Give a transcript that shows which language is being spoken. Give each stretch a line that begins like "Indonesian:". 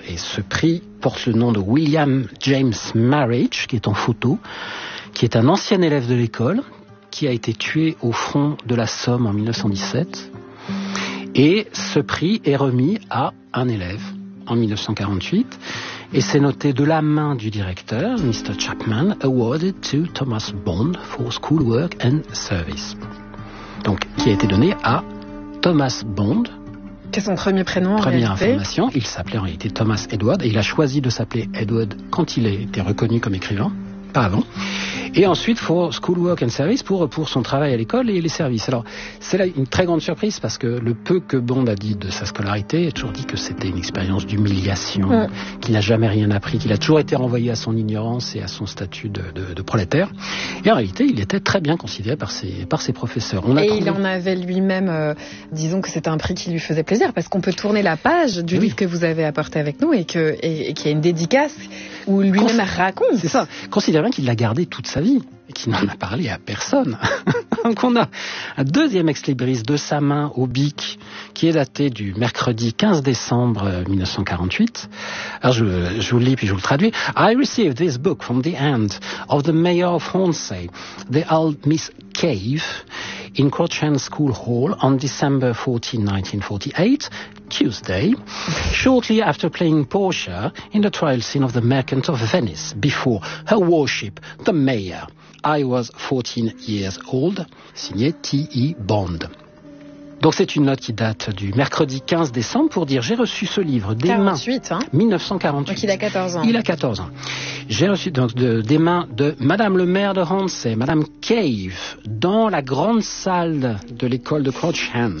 French: Et ce prix porte le nom de William James Marriage, qui est en photo, qui est un ancien élève de l'école, qui a été tué au front de la Somme en 1917. Et ce prix est remis à un élève en 1948. Et c'est noté de la main du directeur, Mr.
English: Chapman, awarded to Thomas Bond for schoolwork and service.
French: Donc, qui a été donné à Thomas Bond. C'est son premier prénom. Première information. Il s'appelait en réalité Thomas Edward et il a choisi de s'appeler Edward quand il a été reconnu comme écrivain, pas avant. Et ensuite,
English: for schoolwork and service,
French: pour son travail à l'école et les services. Alors, c'est là une très grande surprise parce que le peu que Bond a dit de sa scolarité, il a toujours dit que c'était une expérience d'humiliation, qu'il n'a jamais rien appris, qu'il a toujours été renvoyé à son ignorance et à son statut de prolétaire. Et en réalité, il était très bien considéré par ses professeurs. Il en avait lui-même, disons que c'était un prix qui lui faisait plaisir, parce qu'on peut tourner la page du livre que vous avez apporté avec nous et qu'il y a une dédicace où lui-même raconte. C'est ça. Considère bien qu'il l'a gardé toute sa vie, et qui n'en a parlé à personne. Donc on a un deuxième ex-libris de sa main au Bic qui est daté du mercredi 15 décembre 1948. Alors je vous le lis puis je vous le traduis.
English: I received this book from the hand of the mayor of Hornsey, the old Miss Cave, in Crouchend School Hall on December 14, 1948, Tuesday, shortly after playing Portia in the trial scene of the Merchant of Venice before her worship, the mayor. I was 14 years old, signé T.E. Bond.
French: Donc c'est une note qui date du mercredi 15 décembre pour dire j'ai reçu ce livre des 48, mains. Hein 1948. Donc il a 14 ans. Il a 14 ans. J'ai reçu donc des mains de Madame le maire de Hornsey, Madame Cave, dans la grande salle de l'école de Crouchend.